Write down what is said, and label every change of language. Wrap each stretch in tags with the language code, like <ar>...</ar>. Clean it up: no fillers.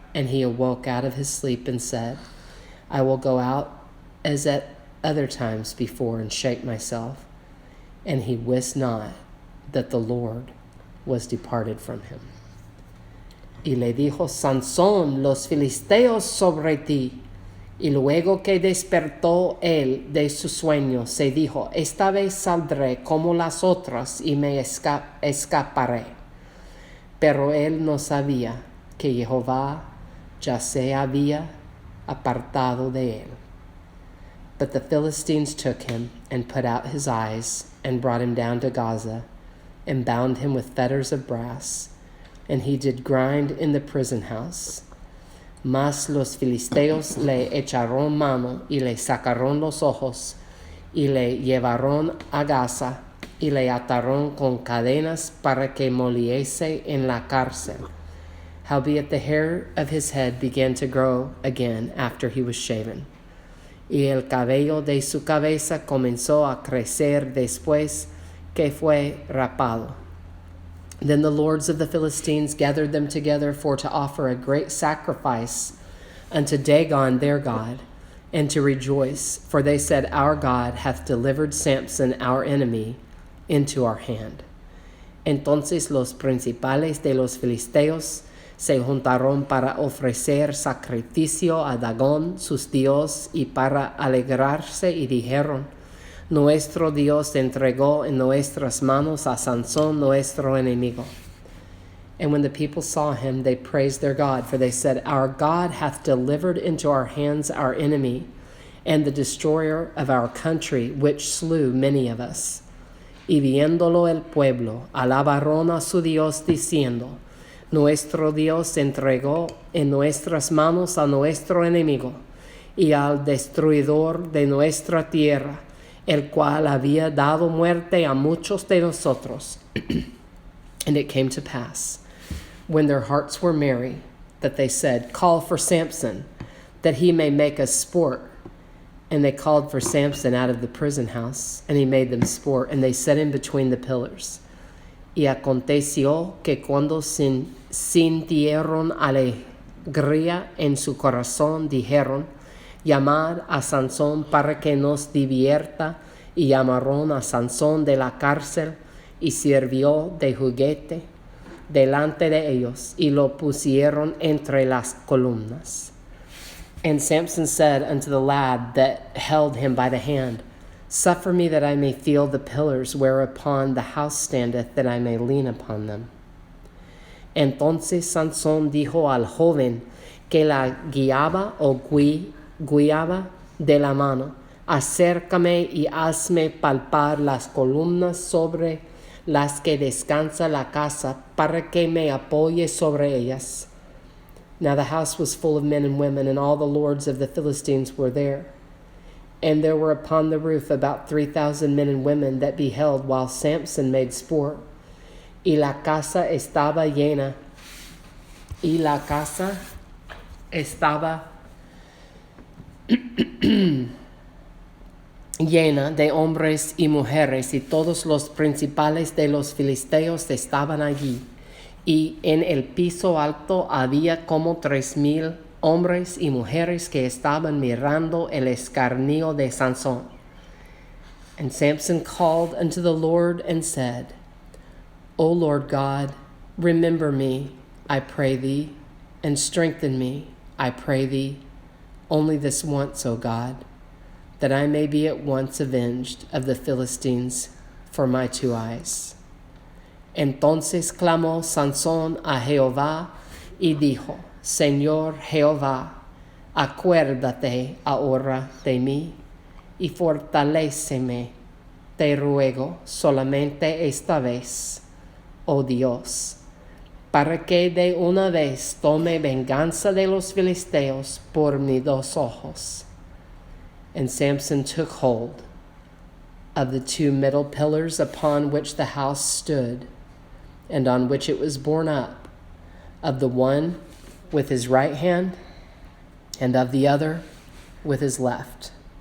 <en>And he awoke out of his sleep and said, I will go out as at other times before and shake myself. And he wist not that the Lord was departed from him.</en> <es>Y le dijo, Sansón, los filisteos sobre ti. Y luego que despertó él de su sueño, se dijo, esta vez saldré como las otras y me escaparé. Pero él no sabía que Jehová ya se había apartado de él.</es> <en>But the Philistines took him and put out his eyes and brought him down to Gaza and bound him with fetters of brass, and he did grind in the prison house.</en> <es>Mas los filisteos le echaron mano y le sacaron los ojos y le llevaron a Gaza y le ataron con cadenas para que moliese en la cárcel.</es> <en>Howbeit the hair of his head began to grow again after he was shaven.</en> <es>Y el cabello de su cabeza comenzó a crecer después que fue rapado.</es> <en>Then the lords of the Philistines gathered them together for to offer a great sacrifice unto Dagon their god, and to rejoice, for they said, our God hath delivered Samson our enemy into our hand.</en> <es>Entonces los principales de los filisteos se juntaron para ofrecer sacrificio a Dagón, sus dios, y para alegrarse, y dijeron, nuestro Dios entregó en nuestras manos a Sansón, nuestro enemigo.</es> <en>And when the people saw him, they praised their God, for they said, our God hath delivered into our hands our enemy, and the destroyer of our country, which slew many of us.</en> <es>Y viéndolo el pueblo, alabaron a su Dios, diciendo, nuestro Dios entregó en nuestras manos a nuestro enemigo, y al destruidor de nuestra tierra, el cual había dado muerte a muchos de nosotros.</es> <en>And it came to pass, when their hearts were merry, that they said, call for Samson, that he may make us sport. And they called for Samson out of the prison house, and he made them sport, and they set him between the pillars.</en> <es>Y aconteció que cuando sintieron alegría en su corazón, dijeron, llamad a Sansón para que nos divierta, y llamaron a Sansón de la cárcel, y sirvió de juguete delante de ellos, y lo pusieron entre las columnas.</es> <en>And Samson said unto the lad that held him by the hand, suffer me that I may feel the pillars whereupon the house standeth, that I may lean upon them.</en> <es>Entonces Sansón dijo al joven que la guiaba o guiaba de la mano, acércame y hazme palpar las columnas sobre las que descansa la casa, para que me apoye sobre ellas.</es> <en>Now the house was full of men and women, and all the lords of the Philistines were there. And there were upon the roof about 3,000 men and women that beheld while Samson made sport.</en> <es>Y la casa estaba llena. Y la casa estaba llena de hombres y mujeres, y todos los principales de los filisteos estaban allí. Y en el piso alto había como 3,000 hombres y mujeres que estaban mirando el escarnio de Sansón.</es> <en>And Samson called unto the Lord and said, O Lord God, remember me, I pray thee, and strengthen me, I pray thee, only this once, O God, that I may be at once avenged of the Philistines for my 2 eyes.</en> <es>Entonces clamó Sansón a Jehová y dijo, Señor Jehová, acuérdate ahora de mí y fortaléceme, te ruego solamente esta vez, oh Dios, para que de una vez tome venganza de los filisteos por mis 2 ojos.</es> <en>And Samson took hold of the 2 middle pillars upon which the house stood, and on which it was borne up, of the one with his right hand, and of the other with his left.</en>